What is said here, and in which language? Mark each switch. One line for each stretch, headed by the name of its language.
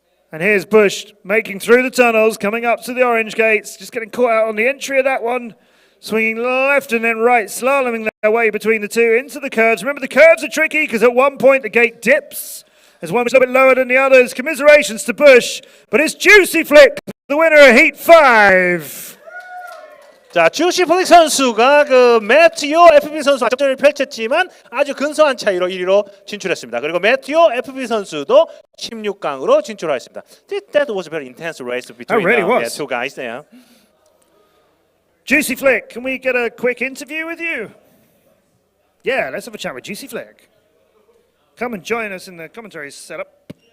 English: And here's Bush making through the tunnels, coming up to the orange gates, just getting caught out on the entry of that one. Swinging left and then right, slaloming their way between the two into the curves. Remember, the curves are tricky because at one point the gate dips. There's one which is a little bit lower than the others. Commiserations to Bush, but it's Juicy Flick, the winner of Heat 5.
Korean: 자, 주시 플릭 선수가 그 매튜 FB 선수와 접전을 펼쳤지만 아주 근소한 차이로 1위로 진출했습니다. 그리고 매튜 FB 선수도 16강으로 진출했습니다.
English: That was a very intense race between the two guys there. Juicy Flick, can we get a quick interview with you? Yeah, let's have a chat with Juicy Flick. Come and join us in the commentary setup.